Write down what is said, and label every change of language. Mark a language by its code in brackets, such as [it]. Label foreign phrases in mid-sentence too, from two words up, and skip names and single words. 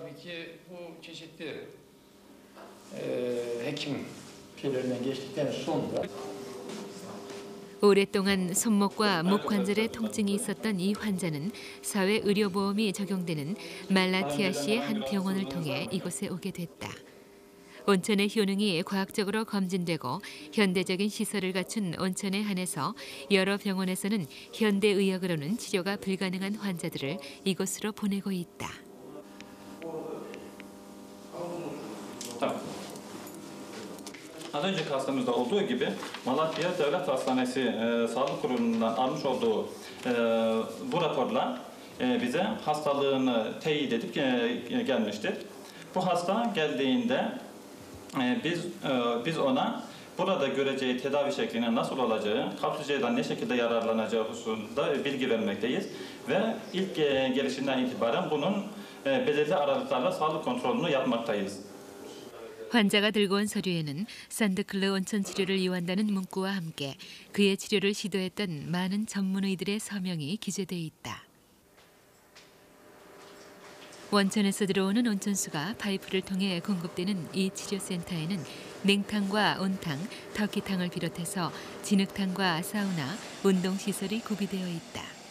[ko] 오랫동안 손목과 목 관절에 통증이 있었던 이 환자는 사회의료보험이 적용되는 말라티아시의 한 병원을 통해 이곳에 오게 됐다. 온천의 효능이 과학적으로 검진되고 현대적인 시설을 갖춘 온천에 한해서 여러 병원에서는 현대의학으로는 치료가 불가능한 환자들을 이곳으로 보내고 있다. [tr] Az önceki hastamızda olduğu gibi Malatya Devlet Hastanesi Sağlık Kurumu'ndan almış olduğu bu raporla bize hastalığını teyit edip gelmiştir. Bu hasta geldiğinde biz ona burada göreceği tedavi şeklinin nasıl olacağı, kapsülceden ne şekilde yararlanacağı hususunda bilgi vermekteyiz ve ilk gelişinden itibaren bunun belirli aralıklarla sağlık kontrolünü yapmaktayız. [ko] 환자가 들고 온 서류에는 산드클르 온천 치료를 이용한다는 문구와 함께 그의 치료를 시도했던 많은 전문의들의 서명이 기재돼 있다. 원천에서 들어오는 온천수가 파이프를 통해 공급되는 이 치료센터에는 냉탕과 온탕, 터키탕을 비롯해서 진흙탕과 사우나, 운동시설이 구비되어 있다.